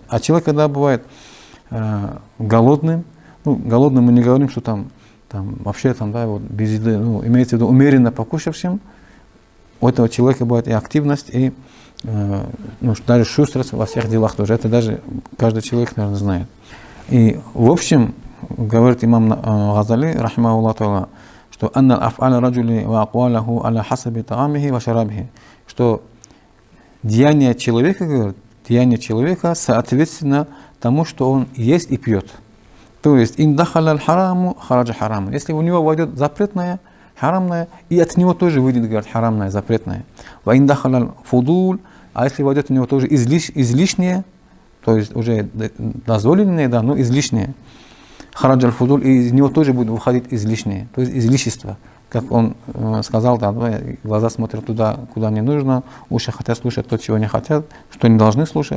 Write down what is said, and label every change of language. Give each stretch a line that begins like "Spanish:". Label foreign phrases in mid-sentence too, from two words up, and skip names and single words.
Russian: А человек, когда бывает голодным, голодным мы не говорим, что там вообще да, вот без еды, имеется в виду умеренно покушавшим, у этого человека бывает и активность, и даже шустрость во всех делах тоже. Это даже каждый человек, наверное, знает. И в общем, говорит имам Газали,
Arabic: رحمه الله تعالى, что أن أفعال الرجل وأقواله على حسب طعامه وشرابه,
Russian: что деяние человека соответственно тому, что он ест и пьет. То есть
Arabic: إن دخل الحرام خرج حرام.
Russian: Если у него войдет запретное, харамное, и от него тоже выйдет, говорит, харамное, запретное.
Arabic: وإن دخل الفضول,
Russian: а если войдет у него тоже излишнее, то есть уже дозволенное, да, но излишнее.
Arabic: خرج الفضول,
Russian: и из него тоже будет выходить излишнее, то есть излишество. Как он сказал, да, глаза смотрят туда, куда не нужно, уши хотят слушать то, чего не хотят, что не должны слушать.